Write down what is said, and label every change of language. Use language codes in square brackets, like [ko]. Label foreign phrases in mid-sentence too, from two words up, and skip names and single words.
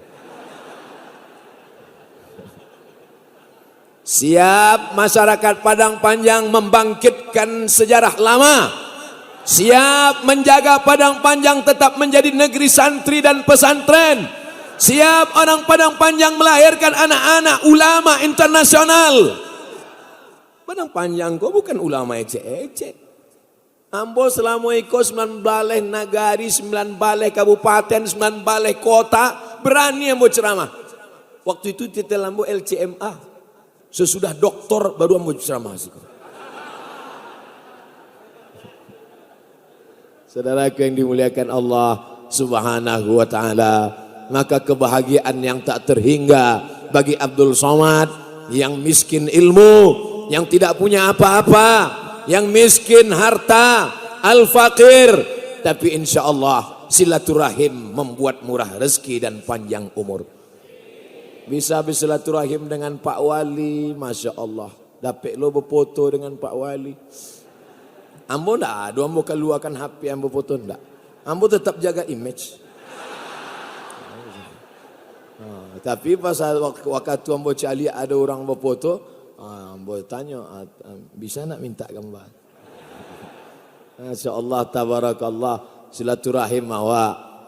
[id] Siap masyarakat Padang Panjang membangkitkan sejarah lama. Siap menjaga Padang Panjang tetap menjadi negeri santri dan pesantren. Siap orang Padang Panjang melahirkan anak-anak ulama internasional. Padang Panjang kok bukan ulama ecek-ecek. Ambo selama ikut 9 balai nagari, 9 balai kabupaten, 9 balai kota, berani ambo ceramah. Waktu itu titel ambo LCMA. Sesudah doktor baru ambo ceramah. Saudaraku yang dimuliakan Allah [ar] سبحانه وتعالى, [id] maka kebahagiaan yang tak terhingga bagi Abdul Somad yang miskin ilmu, yang tidak punya apa-apa, yang miskin harta, al-faqir, tapi [ar] إن شاء الله [id] silaturahim membuat murah rezeki dan panjang umur. Bisa bersilaturahim dengan Pak Wali, [ar] ما شاء الله. [id] Dapat lo berfoto dengan Pak Wali. Ambo ndak, ambo keluarkan HP ambo foto ndak. Ambo tetap jaga image. Tapi pas waktu ambo cari ada orang berfoto, ambo tanya, bisa nak minta gambar? [ar] ما شاء الله تبارك الله, [id] silaturahim awak.